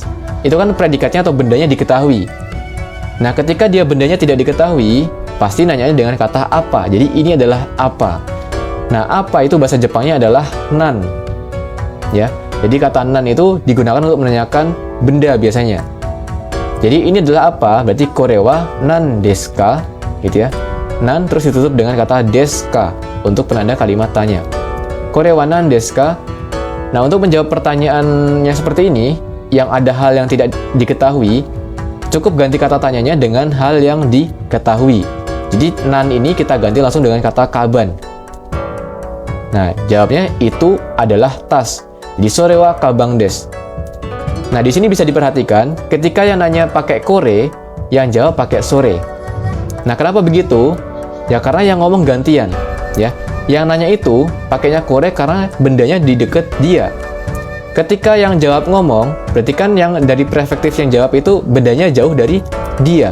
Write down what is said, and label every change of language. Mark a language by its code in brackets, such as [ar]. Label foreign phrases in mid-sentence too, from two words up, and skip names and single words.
[id] Itu kan predikatnya atau bendanya diketahui. Nah, ketika dia bendanya tidak diketahui, pasti nanyanya dengan kata apa. Jadi ini adalah apa. Nah, apa itu bahasa Jepangnya adalah nan. Ya, jadi kata nan itu digunakan untuk menanyakan benda biasanya. Jadi ini adalah apa? Berarti [ja] これは何ですか? [id] Gitu ya. Nan terus ditutup dengan kata [ja] ですか [id] untuk penanda kalimat tanya. [ja] これは何ですか? [id] Nah, untuk menjawab pertanyaan yang seperti ini, yang ada hal yang tidak diketahui, cukup ganti kata tanyanya dengan hal yang diketahui. Jadi nan ini kita ganti langsung dengan kata kaban. Nah, jawabnya itu adalah tas. [ja] Jadi それはかばんです. [id] Nah, di sini bisa diperhatikan ketika yang nanya pakai kore, yang jawab pakai sore. Nah, kenapa begitu? Ya karena yang ngomong gantian, ya. Yang nanya itu pakainya kore karena bendanya di deket dia. Ketika yang jawab ngomong, berarti kan yang dari perspektif yang jawab itu bendanya jauh dari dia.